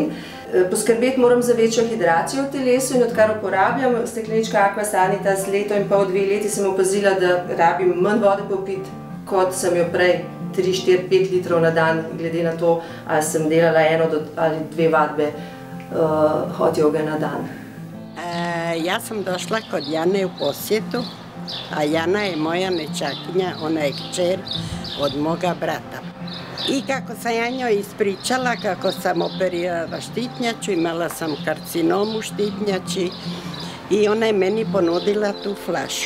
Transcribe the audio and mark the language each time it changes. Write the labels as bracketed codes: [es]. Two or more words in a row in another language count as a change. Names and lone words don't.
[sl] Poskrbeti moram za večjo hidracijo v telesu in odkar uporabljam steklenička Aquasanitas leto in pol, 2 leti sem opazila, da rabim manj vode popiti, kot sem jo prej, 3, 4, 5 litrov na dan, glede na to, ali sem delala 1 ali 2 vadbe hot joge na dan. [hr] Ja sam došla kod Jane u posjetu, a Jana je moja nečakinja, ona je kćer od moga brata. I kako sam ja njoj ispričala kako sam operirala štitnjaču, imala sam karcinom u štitnjači i ona je meni ponudila tu flašu.